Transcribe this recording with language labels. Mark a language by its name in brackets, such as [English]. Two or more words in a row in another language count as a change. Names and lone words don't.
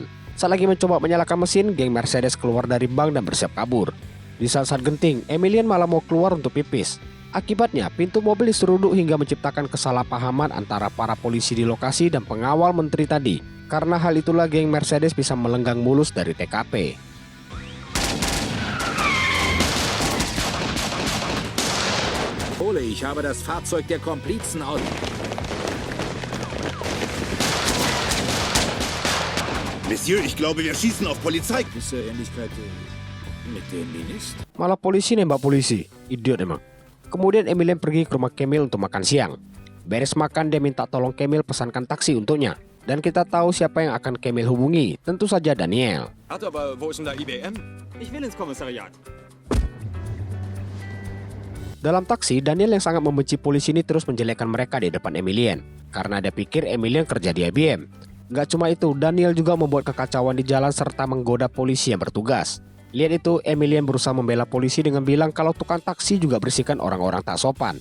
[Indonesian] Saat lagi mencoba menyalakan mesin, geng Mercedes keluar dari bank dan bersiap kabur. Di saat-saat genting, Emilien malah mau keluar untuk pipis. Akibatnya, pintu mobil diseruduk hingga menciptakan kesalahpahaman antara para polisi di lokasi dan pengawal menteri tadi. Karena hal itulah geng Mercedes bisa melenggang mulus dari TKP. [German] Ich habe das Fahrzeug der Komplizen aus. Monsieur, ich glaube, wir schießen auf Polizei. Ist Ähnlichkeit mit dem Minister? [Indonesian] Malah polisi nembak polisi. Idiot emang. Kemudian Emilien pergi ke rumah Camille untuk makan siang. Beres makan, dia minta tolong Camille pesankan taksi untuknya. Dan kita tahu siapa yang akan Camille hubungi. Tentu saja Daniel. [German] Aber wo ist denn da IBM? Ich will ins Kommissariat. [Indonesian] Dalam taksi, Daniel yang sangat membenci polisi ini terus menjelekkan mereka di depan Emilien. Karena dia pikir Emilien kerja di IBM. Gak cuma itu, Daniel juga membuat kekacauan di jalan serta menggoda polisi yang bertugas. Lihat itu, Emilien berusaha membela polisi dengan bilang kalau tukang taksi juga bersihkan orang-orang tak sopan.